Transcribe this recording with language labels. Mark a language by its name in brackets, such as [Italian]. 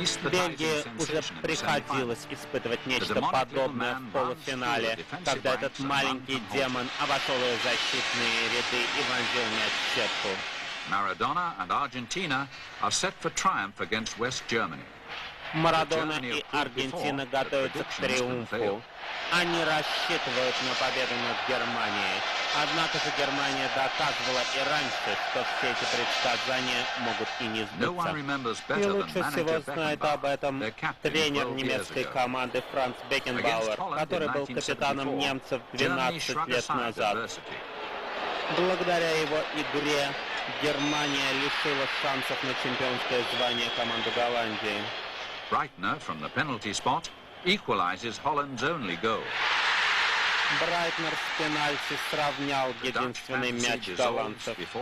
[Russian] Бельгии уже приходилось испытывать нечто подобное в полуфинале, когда этот маленький демон обошел ее защитные ряды и вонзил мяч в сетку. [English] Maradona and Argentina are set for triumph against West Germany. [Russian] Марадона и Аргентина готовятся к триумфу. Они рассчитывают на победу над Германией. Однако же Германия доказывала и раньше, что все эти предсказания могут и не сбыться. И лучше всего знает об этом тренер немецкой команды Франц Бекенбауэр, который был капитаном немцев 12 лет назад. Благодаря его игре Германия лишила шансов на чемпионское звание команды Голландии. [English] Breitner from the penalty spot equalizes Holland's only goal. [Russian] Брайтнер с пенальти сравнял единственный мяч голландцев.